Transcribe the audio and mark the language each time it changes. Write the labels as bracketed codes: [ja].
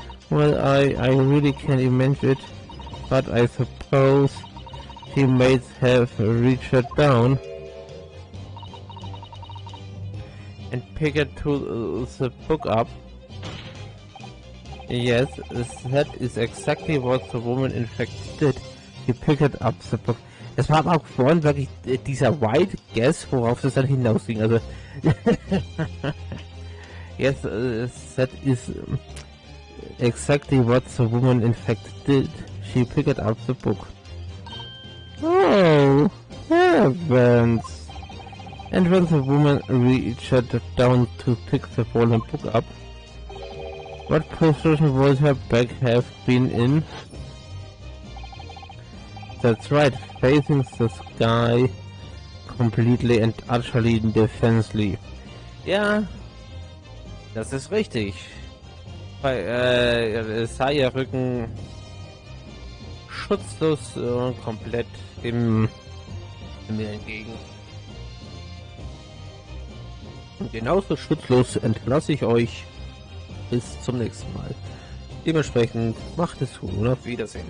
[en] Well, I really can't imagine it, but I suppose he might have reached it down and picked it to the book up. Yes, that is exactly what the woman in fact did. He picked up the book. [de] Es war aber auch vorhin wirklich dieser Wild Guess, worauf es dann hinausging. [en] Also, yes, that is exactly what the woman in fact did. She picked up the book. Oh, heavens! And when the woman reached down to pick the fallen book up, what position would her back have been in? That's right, facing the sky, completely and utterly defensively. [de] Ja, das ist richtig. Es sah ihr Rücken schutzlos komplett dem Himmel entgegen. Und genauso schutzlos entlasse ich euch bis zum nächsten Mal. Dementsprechend macht es gut und auf Wiedersehen.